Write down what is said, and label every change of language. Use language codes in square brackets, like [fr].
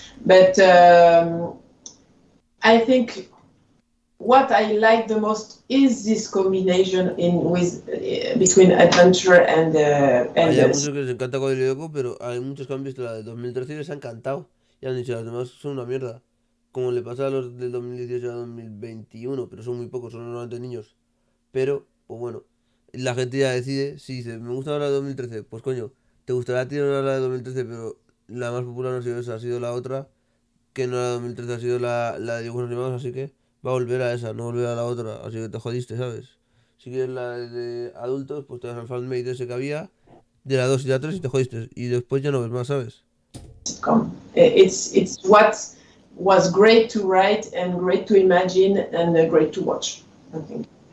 [en] But I think what I like the most is this combination between adventure and [es] Hay a muchos que les encanta Código Lyoko, pero hay muchos que han visto la del 2013 y les ha encantado. Y han dicho, las demás son una mierda. Como le pasa a los del 2018 a 2021, pero son muy pocos, son normalmente niños. Pero, pues bueno, la gente ya decide, si dice, me gusta la de 2013, pues coño, te gustará a ti no la de 2013, pero la más popular no ha sido esa, ha sido la otra, que no la de 2013, ha sido la de dibujos animados, así que va a volver a esa, no volver a la otra, así que te jodiste, ¿sabes? Si quieres la de adultos, pues te vas al fanmade ese que había, de la 2 y la 3 y te jodiste, y después ya no ves más, ¿sabes? [en] sitcom. It's what was great to write and great to imagine and great to watch, I think.